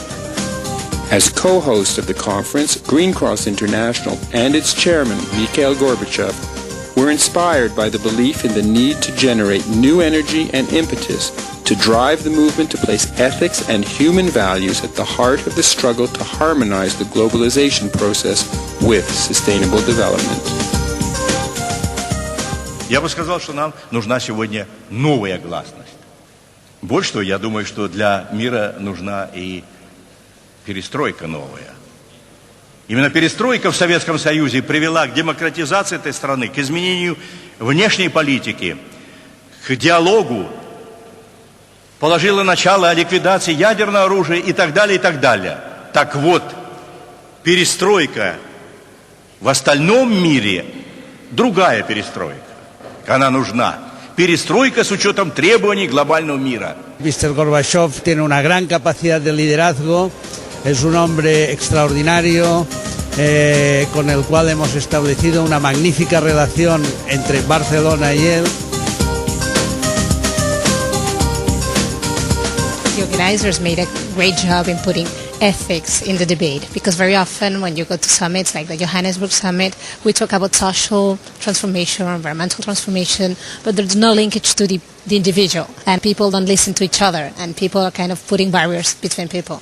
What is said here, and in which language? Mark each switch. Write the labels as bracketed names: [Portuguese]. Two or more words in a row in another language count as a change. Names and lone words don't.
[English] As co-host of the conference, Green Cross International and its chairman, Mikhail Gorbatsjov, were inspired by the belief in the need to generate new energy and impetus to drive the movement to place ethics and human values at the heart of the struggle to harmonize the globalization process with sustainable development. [Russian] Я бы сказал, что нам нужна сегодня новая гласность. Больше того, я думаю, что для мира нужна и перестройка новая. Именно перестройка в Советском Союзе привела к демократизации этой страны, к изменению внешней политики, к диалогу, положила начало ликвидации ядерного оружия и так далее, и так далее. Так вот, перестройка в остальном мире, другая перестройка, она нужна. Перестройка с учетом требований глобального мира. [Spanish] Mr. Gorbatsjov tiene una gran capacidad de liderazgo, es un hombre extraordinario con el cual hemos establecido una magnífica relación entre Barcelona y él. [English] The organizers made a great job in putting ethics in the debate, because very often when you go to summits like the Johannesburg summit, we talk about social transformation or environmental transformation, but there's no linkage to the individual, and people don't listen to each other, and people are kind of putting barriers between people.